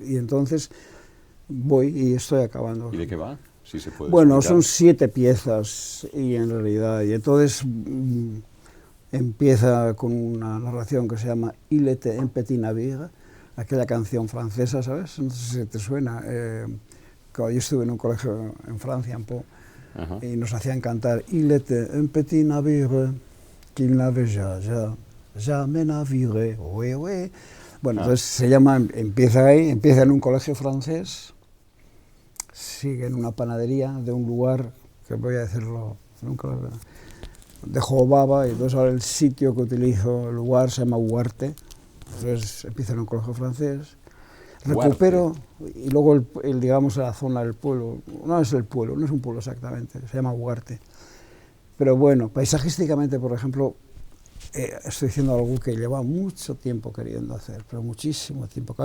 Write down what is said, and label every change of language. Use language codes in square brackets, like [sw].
[es] Y entonces voy y estoy acabando. ¿Y de qué va? Si se puede bueno, explicar. son 7 piezas y en realidad. Y entonces empieza con una narración que se llama Il était un petit navire, aquella canción francesa, ¿sabes? No sé si te suena. Yo estuve en un colegio en Francia, en Pau, y nos hacían cantar [fr] Il était un petit navire qu'il n'avait jamais navigué, oui, oui. [es] Bueno, entonces se llama, empieza ahí, empieza en un colegio francés, sigue en una panadería de un lugar, que voy a decirlo, nunca lo de Jobaba, y entonces ahora el sitio que utilizo, el lugar se llama Huarte, entonces empieza en un colegio francés, recupero, y luego digamos la zona del pueblo, no es el pueblo, no es un pueblo exactamente, se llama Huarte, pero bueno, paisajísticamente, por ejemplo, estoy diciendo algo que lleva mucho tiempo queriendo hacer, pero muchísimo tiempo.